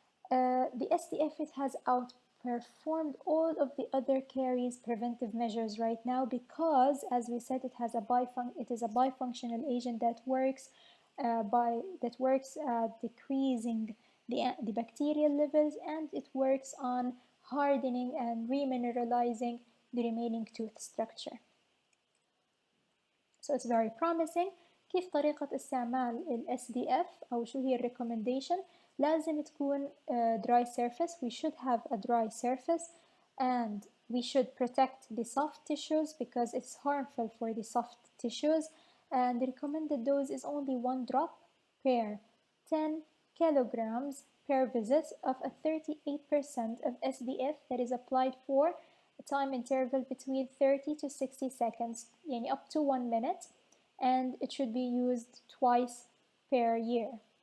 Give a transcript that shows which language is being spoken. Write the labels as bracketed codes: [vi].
[en] The SDF, it has outperformed all of the other caries preventive measures right now because, as we said, it is a bifunctional agent that works at decreasing the bacterial levels, and it works on hardening and remineralizing the remaining tooth structure. So it's very promising. [ar] كيف طريقة استعمال ال SDF أو شو هي recommendation؟ لازم تكون [en] dry surface. We should have a dry surface and we should protect the soft tissues because it's harmful for the soft tissues, and the recommended dose is only 1 drop per 10 kilograms per visit of a 38% of SDF that is applied for a time interval between 30 to 60 seconds, يعني up to 1 minute, and it should be used twice per year.